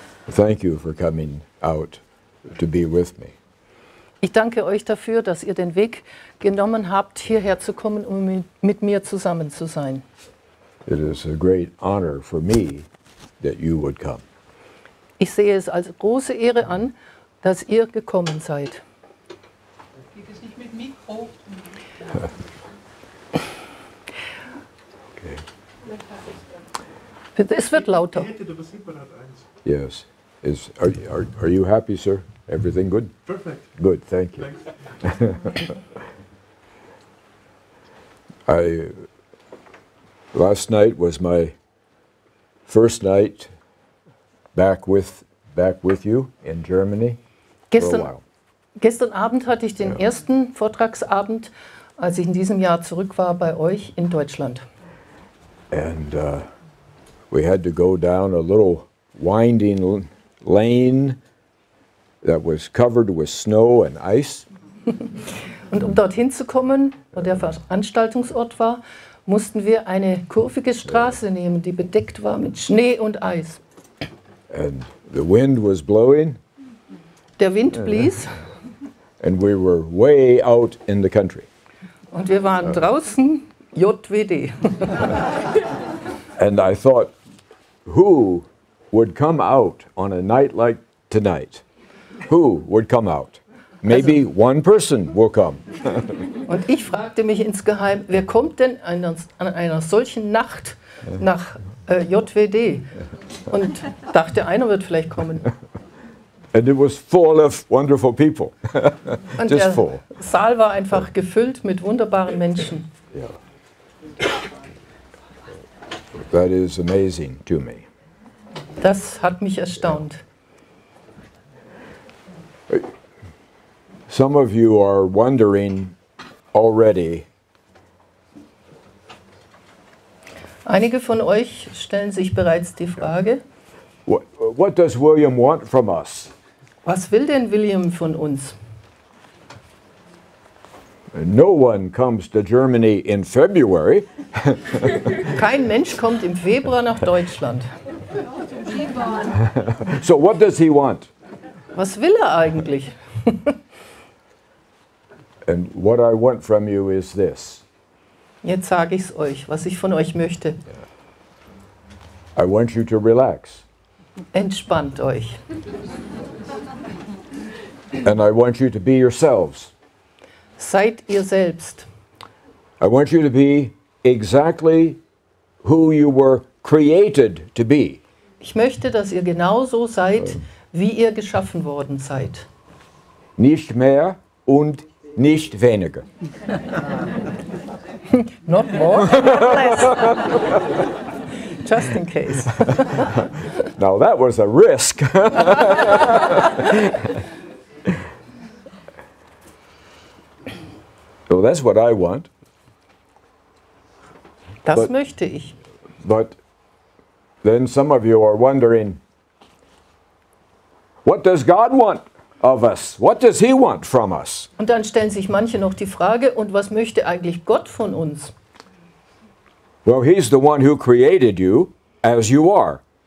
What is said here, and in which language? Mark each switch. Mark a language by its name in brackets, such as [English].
[English] Thank you for coming out to be with me. [German] Ich danke euch dafür, dass ihr den Weg genommen habt, hierher zu kommen, um mit mir zusammen zu sein. [English] It is a great honor for me that you would come. [German] Ich sehe es als große Ehre an, dass ihr gekommen seid. Geht es nicht mit Mikro? Okay. Es wird lauter. [English] Yes. Are you happy, sir? Everything good? Perfect. Good, thank you. Thanks. Last night was my first night back with you in Germany for a while. [German] Gestern Abend hatte ich den ersten Vortragsabend, als ich in diesem Jahr zurück war bei euch in Deutschland. [English] And we had to go down a little winding lane that was covered with snow and ice. [German] Und um dorthin zu kommen, wo der Veranstaltungsort war, mussten wir eine kurvige Straße nehmen, die bedeckt war mit Schnee und Eis. [English] And the wind was blowing, [German] Der Wind blies [English] and we were way out in the country. [German] und wir waren draußen, JWD. [English] And I thought, who would come out on a night like tonight? Who would come out? Maybe one person will come. [German] Und ich fragte mich insgeheim, wer kommt denn an einer solchen Nacht nach JWD? Und dachte, einer wird vielleicht kommen. [English] And it was full of wonderful people. [German] Und [English] Just [German] der [English] full. [German] Saal war einfach gefüllt mit wunderbaren Menschen. [English] Yeah. That is amazing to me. [German] Das hat mich erstaunt. [English] Some of you are wondering already, [German] Einige von euch stellen sich bereits die Frage, [English] what does William want from us? [German] was will denn William von uns? [English] No one comes to Germany in February. [German] Kein Mensch kommt im Februar nach Deutschland. [English] So what does he want? [German] Was will er eigentlich? [English] And what I want from you is this. [German] Jetzt sage ich es euch, was ich von euch möchte. [English] I want you to relax. [German] Entspannt euch. [English] And I want you to be yourselves. [German] Seid ihr selbst. [English] I want you to be exactly who you were created to be. [German] Ich möchte, dass ihr genauso seid, wie ihr geschaffen worden seid. Nicht mehr und nicht weniger. [English] Not more, less. Just in case. Now that was a risk. So that's what I want. [German] Das [English] But- [German] möchte ich. [English] But then some of you are wondering, what does God want of us? What does He want from us? [German] Und dann stellen sich manche noch die Frage, und was möchte eigentlich Gott von uns? [English] Well, He's the one who created you as you are.